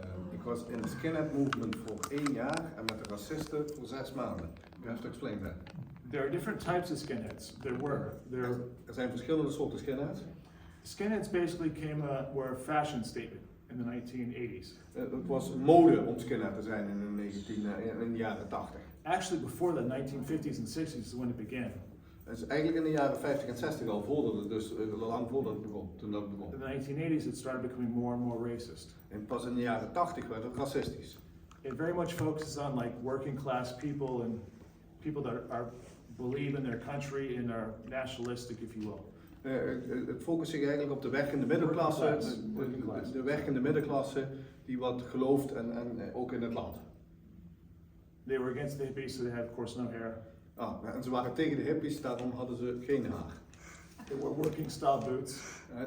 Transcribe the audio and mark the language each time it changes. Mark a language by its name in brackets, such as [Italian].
[Dutch] Ik was in de [English] skinhead movement [Dutch] voor 1 jaar en met de racisten voor 6 maanden. [English] You have to explain that. There are different types of skinheads. [Dutch] Er zijn verschillende soorten skinheads. [English] Skinheads basically were a fashion statement in the 1980s. [Dutch] Het was mode om skinhead te zijn in de jaren 80. [English] Actually, before the 1950s and 60s is when it began. [Dutch] Het is eigenlijk in de jaren 50 en 60 al, dus lang voordat het begon, toen dat begon. [English] In the 1980s, it started becoming more and more racist. [Dutch] En pas in de jaren 80 werd het racistisch. [English] It very much focuses on like working class people and people that believe in their country and are nationalistic, if you will. [Dutch] Het focust zich eigenlijk op de werkende middenklasse, [English] Working class. [Dutch] de werkende middenklasse die wat gelooft en ook in het land. [English] They were against the hippies, so they had, of course, no hair. [Dutch] En ze waren tegen de hippies, daarom hadden ze geen haar. [English] They wore working style boots.